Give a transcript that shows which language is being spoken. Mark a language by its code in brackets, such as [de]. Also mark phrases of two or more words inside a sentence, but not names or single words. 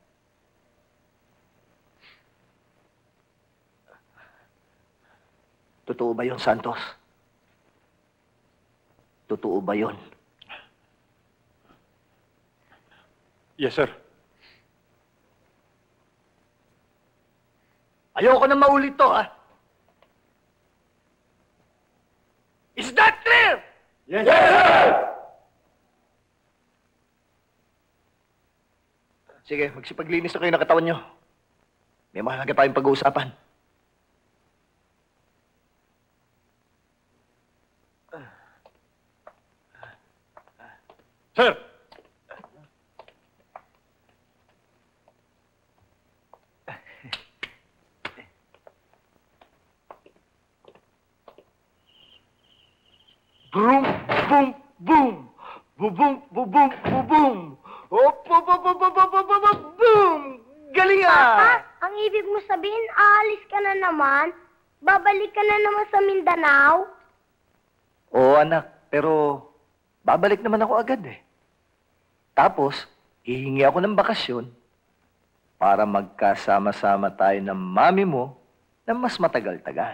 [tl] Totoo ba yun, Santos? Totoo ba yun? [en] Yes, sir. [tl] Ayoko na maulit to, ha? [en] Is that clear? Yes, sir! [tl] Sige, magsipaglinis na kayo ng katawan nyo. May mahalaga tayong pag-uusapan. Sir! Boom, boom, boom. Bubum, bubum, bubum. Op, op, op, op, op, op, op, op, op, boom! Galing Papa, ah! ang ibig mo sabihin, aalis ka na naman? Babalik ka na naman sa Mindanao? Oo, anak. Pero babalik naman ako agad eh. Tapos, hihingi ako ng bakasyon para magkasama-sama tayo ng mami mo na mas matagal-tagal.